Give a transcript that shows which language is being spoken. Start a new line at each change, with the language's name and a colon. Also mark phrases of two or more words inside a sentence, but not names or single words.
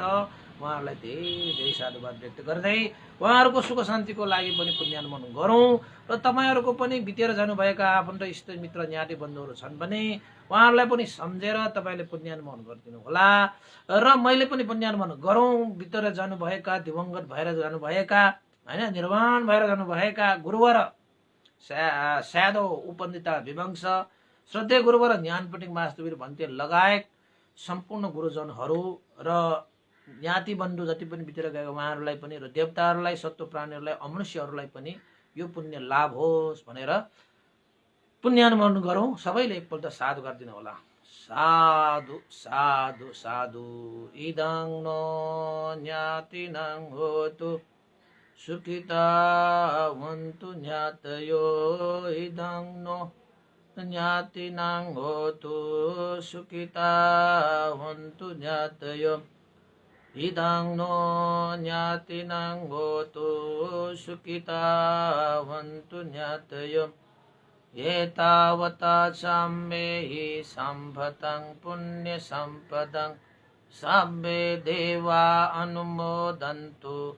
Nepali: उहाँहरूलाई धेरै धेरै साधुवाद व्यक्त गर्दै उहाँहरूको सुख शान्तिको लागि पनि पुण्यानुमोदन गरौँ र तपाईँहरूको पनि बितेर जानुभएका आफन्त इष्ट मित्र ज्ञाति बन्धुहरू छन् भने उहाँहरूलाई पनि सम्झेर तपाईँले पुण्यानुमोदन गरिदिनु होला र मैले पनि पुण्यानुमोदन गरौँ। बितेर जानुभएका दिवंगत भएर जानुभएका होइन निर्वाण भएर जानुभएका गुरुवर स्यादो उपन्दिता विवंश श्रद्धेय गुरुवर ज्ञानपीठिक मास्तुवीर भन्ते लगायत सम्पूर्ण गुरुजनहरू र ज्ञाति बन्धु जति पनि बितेर गएका उहाँहरूलाई पनि र देवताहरूलाई सत्व प्राणीहरूलाई अमनुष्यहरूलाई पनि यो पुण्य लाभ होस् भनेर पुण्यानुमोदन गरौँ। सबैले एकपल्ट साधु गरिदिनु होला।
Pali: साधु साधु साधु इदं नो ज्ञातिनां होतु सुखिता वन्तु ज्ञातयो इदं नो ज्ञातिनां होतु सुखिता वन्तु ज्ञातयो इदं नो ज्ञातिनां होतु सुखिता वन्तु ज्ञातयो एतावता साम्येहि सम्भतं पुण्यसम्पदं सब्बे देवा अनुमोदन्तु